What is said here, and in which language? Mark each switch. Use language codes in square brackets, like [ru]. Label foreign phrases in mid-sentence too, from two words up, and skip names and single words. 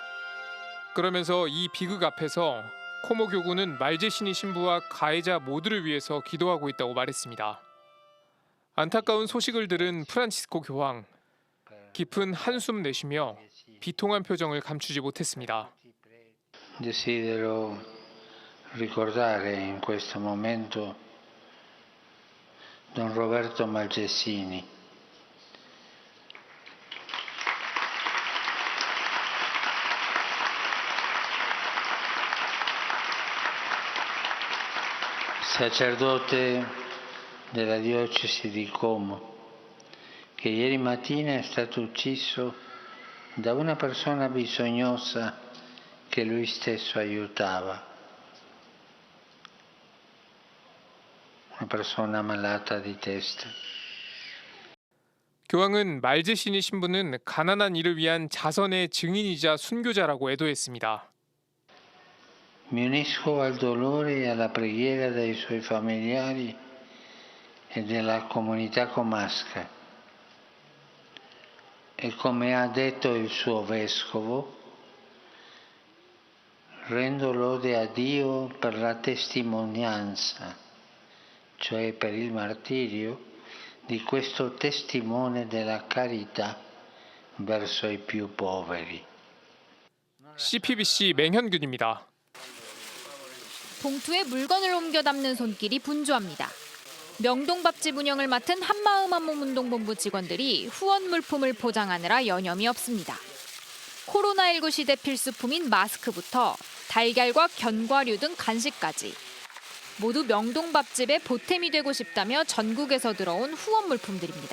[ko] 그러면서 이 비극 앞에서 코모 교구는 말제시니 신부와 가해자 모두를 위해서 기도하고 있다고 말했습니다. 안타까운 소식을 들은 프란치스코 교황, 깊은 한숨 내쉬며 비통한 표정을 감추지 못했습니다. [it] Desidero ricordare in questo momento Don Roberto Malgessini. Sacerdote della diocesi di Como, che ieri mattina è stato ucciso da una persona bisognosa che lui stesso aiutava, una persona malata di testa. [ko] 교황은 말제시니 신부는 가난한 이를 위한 자선의 증인이자 순교자라고 애도했습니다. [it] Mi unisco al dolore e alla preghiera dei suoi familiari e della comunità comasca. E come ha detto il suo vescovo, rendo lode a Dio per la testimonianza, cioè per il martirio, di questo testimone della carità verso i più poveri. [ko] CPBC 맹현균입니다. 봉투에 물건을 옮겨 담는 손길이 분주합니다. 명동밥집 운영을 맡은 한마음 한몸운동본부 직원들이 후원 물품을 포장하느라 여념이 없습니다. 코로나19 시대 필수품인 마스크부터 달걀과 견과류 등 간식까지 모두 명동밥집의 보탬이 되고 싶다며 전국에서 들어온 후원 물품들입니다.